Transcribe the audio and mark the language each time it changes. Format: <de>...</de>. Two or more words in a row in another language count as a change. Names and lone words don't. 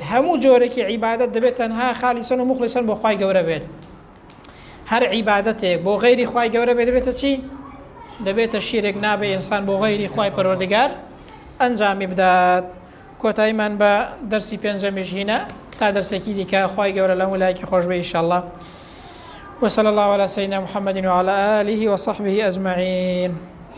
<ckb>هەموو جۆرێکی عیبادەت دەبێت تەنها</ckb> <ar>خالیسەن و مخلصەن</ar> <ckb>بۆ خوای گەورە بێت. هەر عیبادەتێک بۆ غەیری خوای گەورە بێت دەبێتە چی؟ دەبێتە شیرێک نابێ ئینسان بۆ غەیری خوای پەروەردگار ئەنجامی بدات. کۆتاییمان بە دەرسی پێنجەمیش هینە تا دەرسێکی دیکە خوای گەورە لەم ویلایەکی خۆش بێ ئینشاءالله.</ckb> <ar>وصلى الله على سيدنا محمد وعلى آله وصحبه أجمعين.</ar>